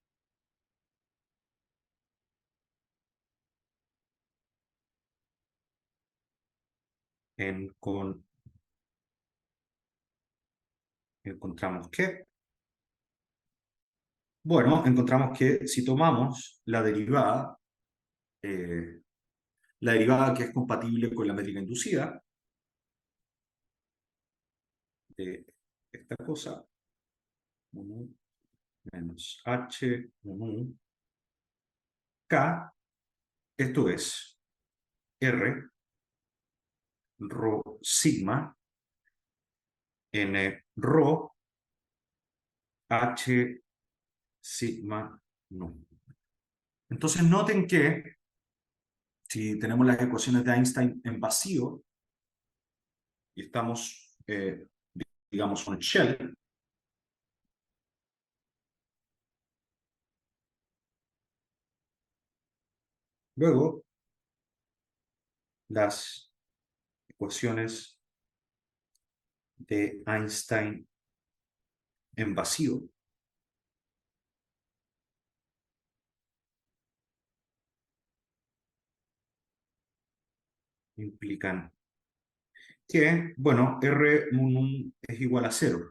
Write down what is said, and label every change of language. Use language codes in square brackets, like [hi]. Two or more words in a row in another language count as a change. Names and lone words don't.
[es] En, con, encontramos que, bueno, encontramos que si tomamos eh, la derivada que es compatible con la métrica inducida de esta cosa, 1 menos h, 1 k, esto es r, rho sigma, n rho, h sigma nu. Entonces noten que si tenemos las ecuaciones de Einstein en vacío y estamos, digamos, [en] on shell, [es] luego las ecuaciones de Einstein en vacío implican que, bueno, R mun es igual a cero.